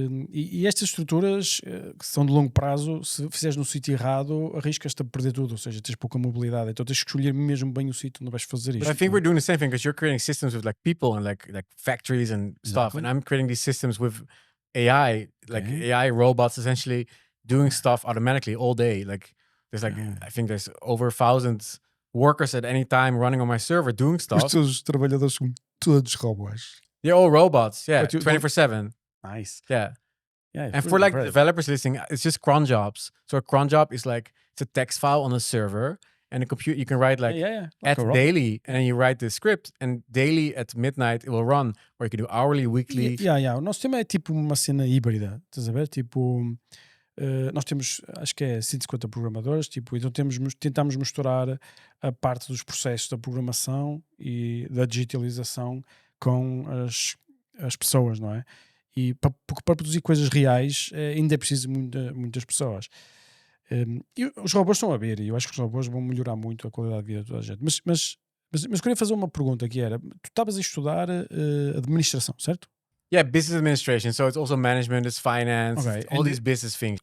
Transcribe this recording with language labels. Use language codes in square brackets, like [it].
[pt] E estas estruturas que são de longo prazo, se fizeres no sítio errado, arriscas-te a perder tudo, ou seja, tens pouca mobilidade, então tens que escolher mesmo bem o sítio onde vais fazer isto. [en] But I think we're doing the same thing because you're creating systems with like people and like factories and stuff, and I'm creating these systems with AI, like AI robots essentially doing stuff automatically all day. Like there's like I think there's over 1,000 workers at any time running on my server doing stuff. [pt] Os teus trabalhadores são todos robôs. [en] They're all robots, 24/7. Nice. Yeah, and for like developers listening, it's just cron jobs. So a cron job is like it's a text file on a server, and a computer you can write like at daily, and then you write the script, and daily at midnight it will run, or you can do hourly, weekly. [pt] O nosso tema é tipo uma cena híbrida, estás a ver? Tipo, nós temos, acho que é 150 programadores, tipo, então tentamos misturar a parte dos processos da programação e da digitalização com as pessoas, não é? E para produzir coisas reais ainda é preciso muitas pessoas. E os robôs estão a ver, e eu acho que os robôs vão melhorar muito a qualidade de vida de toda a gente. Mas queria fazer uma pergunta que era, tu estavas a estudar administração, certo? [en] Yeah, business administration. So it's also management, it's finance, all these business things.